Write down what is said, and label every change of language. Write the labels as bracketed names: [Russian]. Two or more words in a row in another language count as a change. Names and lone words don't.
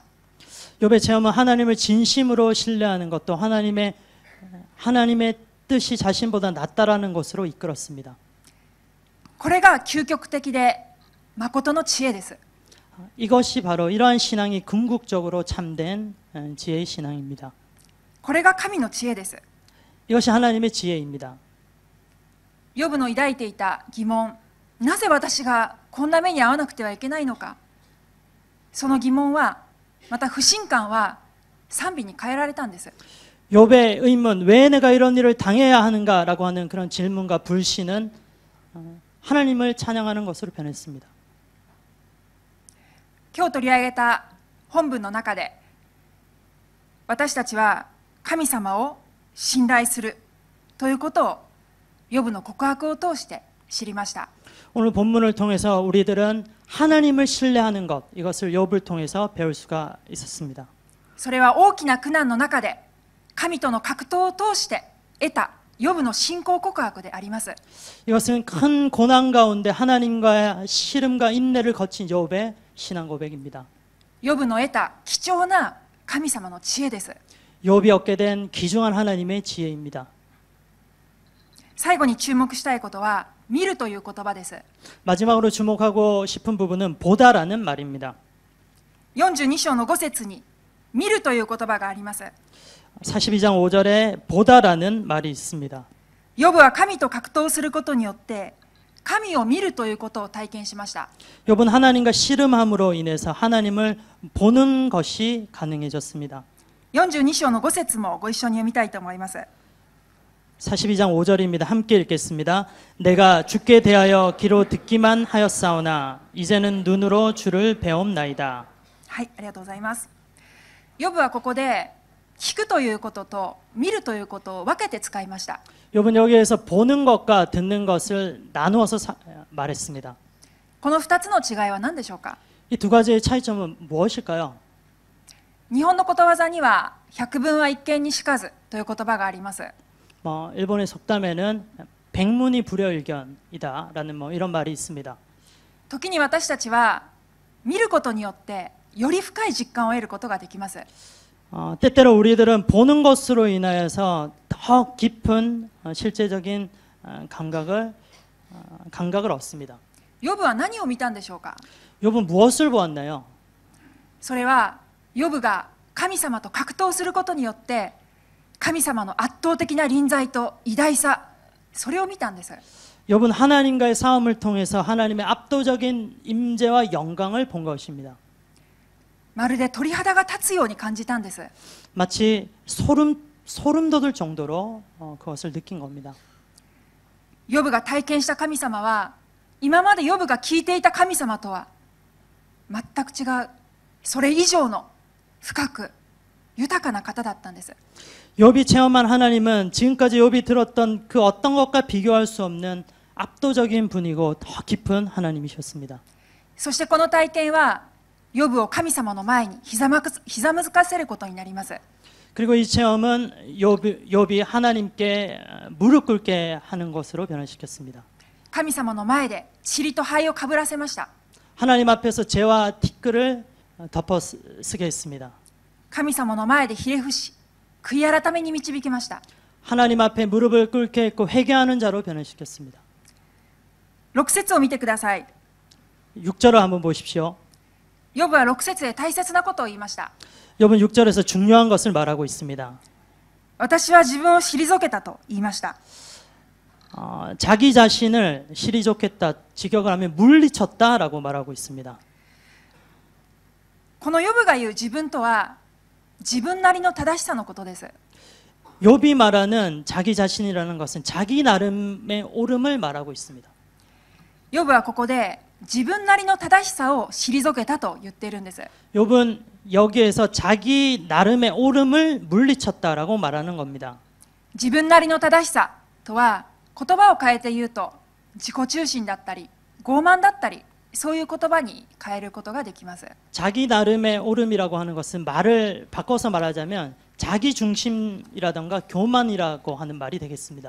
[Korean] 욥의 체험은 하나님을 진심으로 신뢰하는 것도 하나님의 뜻이 자신보다 낫다라는 것으로 이끌었습니다. [Japanese] これが究極的で誠の知恵です。 [Korean] 이것이 바로 이러한 신앙이 궁극적으로 참된 지혜의 신앙입니다. [Japanese] これが神の知恵です。 [Korean] 이것이 하나님의 지혜입니다. [Japanese] ヨブの抱いていた疑問、なぜ私がこんな目に遭わなくてはいけないのか、その疑問はまた不信感は賛美に変えられたんです。 [Korean] 욥의 의문, 왜 내가 이런 일을 당해야 하는가라고 하는 그런 질문과 불신은 하나님을 찬양하는 것으로 변했습니다. [Japanese] 今日取り上げた本文の中で、私たちは神様を信頼する、 ということをヨブの告白を通して知りました。 [Korean] 오늘 본문을 통해서 우리들은 하나님을 신뢰하는 것, 이것을 욥을 통해서 배울 수가 있었습니다. [Japanese] それは大きな苦難の中で神との格闘を通して得たヨブの信仰告白であります。 [Korean] 이것은 큰 고난 가운데 하나님과의 씨름과 인내를 거친 욥의 신앙 고백입니다. [Japanese] ヨブの得た貴重な神様の知恵です。 [Korean] 욥이 얻게 된 귀중한 하나님의 지혜입니다. [Japanese] 最後に注目したいことは見るという言葉です。 [Korean] 마지막으로 주목하고 싶은 부분은 보다라는 말입니다. [Japanese] 42 章の5節に見るという言葉があります。 [Korean] 42장 5절에 보다라는 말이 있습니다. [Japanese] ヨブは神と格闘することによって神を見るということを体験しました。 [Korean] 욥은 하나님과 씨름함으로 인해서 하나님을 보는 것이 가능해졌습니다. [Japanese] 42 章の5節もご一緒に読みたいと思います。 [Korean] 42장 5절입니다. 함께 읽겠습니다. 내가 주께 대하여 귀로 듣기만 하였사오나 이제는 눈으로 주를 배움나이다. [Japanese] はい、ありがとうございます。ヨブはここで聞くということと見るということを分けて使いました。 [Korean] 욥은 여기에서 보는 것과 듣는 것을 나누어서 말했습니다. [Japanese] この2つの違いは何でしょうか。 [Korean] 이 두 가지의 차이점은 무엇일까요? [Japanese] 日本のことわざには百聞は一見にしかずという言葉があります。 [Korean] 일본의 속담에는 백문이 불여일견이다라는 이런 말이 있습니다. [Japanese] 時に私たちは見ることによってより深い実感を得ることができます。 [Korean] 때때로 우리들은 보는 것으로 인하여서 더 깊은 실제적인 감각을 얻습니다. [Japanese] ヨブは何を見たんでしょうか。 [Korean] 욥은 무엇을 보았나요? [Japanese] それはヨブが神様と格闘することによって神様の圧倒的な臨在と偉大さ、それを見たんです。 [Korean] 욥은 하나님과의 싸움을 통해서 하나님의 압도적인 임재와 영광을 본 것입니다. [Japanese] まるで鳥肌が立つように感じたんです。 [Korean] 마치 소름 돋을 정도로 그것을 느낀 겁니다. [Japanese] ヨブが体験した神様は今までヨブが聞いていた神様とは全く違う、それ以上の深く豊かな方だったんです。 [Korean] 욥이 체험한 하나님은 지금까지 욥이 들었던 그 어떤 것과 비교할 수 없는 압도적인 분이고 더 깊은 하나님이셨습니다. [Japanese] そしてこの体験はヨブを神様の前にひざまずかせることになります。 [Korean] 그리고 이 체험은 욥이 하나님께 무릎 꿇게 하는 것으로 변화시켰습니다. [Japanese] 神様の前で塵と灰をかぶらせました。 [Korean] 하나님 앞에서 죄와 티끌을 덮어쓰게 했습니다. [Japanese] 神様の前でひれ伏し悔い改めに導きました。 [Korean] 하나님 앞에 무릎을 꿇게 했고 회개하는 자로 변화시켰습니다. [Japanese] 6 節を見てください。 [Korean] 6절을 한번 보십시오. [Japanese] ヨブは6節で大切なことを言いました。 [Korean] 욥은 6절에서 중요한 것을 말하고 있습니다. [Japanese] 私は自分を退けたと言いました。 [Korean] 자기 자신을 실이 좋겠다, 직역을 하면 물리쳤다라고 말하고 있습니다. [Japanese] このヨブが言う自分とは自分なりの正しさのことです。 [Korean] 욥이 말하는 자기 자신이라는 것은 자기 나름의 옳음을 말하고 있습니다. [Japanese] ヨブはここで自分なりの正しさを退けたと言っているんです。 [Korean] 욥은 여기에서 자기 나름의 옳음을 물리쳤다라고 말하는 겁니다. [Japanese] 自分なりの正しさとは言葉を変えて言うと自己中心だったり傲慢だったり、そういう言葉に変えることができます。 [Korean] 자기 나름의 옳음이라고 하는 것은 말을 바꿔서 말하자면 자기 중심이라던가 교만이라고 하는 말이 되겠습니다.